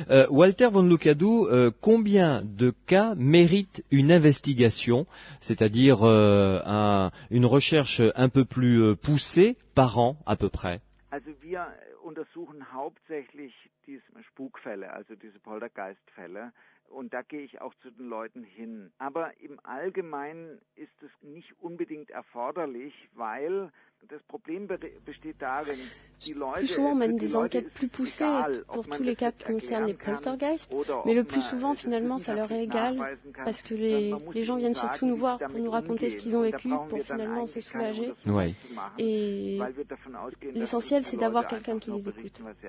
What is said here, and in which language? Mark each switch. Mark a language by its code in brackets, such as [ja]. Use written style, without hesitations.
[fr] Walter von Lukadou, combien de cas méritent une investigation, c'est-à-dire une recherche un peu plus poussée par an à peu près? [de] Also wir untersuchen hauptsächlich diese Spukfälle, also diese Poltergeistfälle. Und da gehe ich auch zu den Leuten hin. Aber im Allgemeinen ist es nicht unbedingt erforderlich, weil das Problem besteht darin, die Leute... [fr] Plus souvent, on mène des enquêtes plus poussées pour tous les cas qui concernent les poltergeists, mais le plus souvent, finalement, ça leur est égal, parce que les gens viennent surtout nous voir pour nous raconter ce qu'ils ont vécu, pour finalement se soulager. Ouais. Et l'essentiel, c'est d'avoir quelqu'un qui les écoute.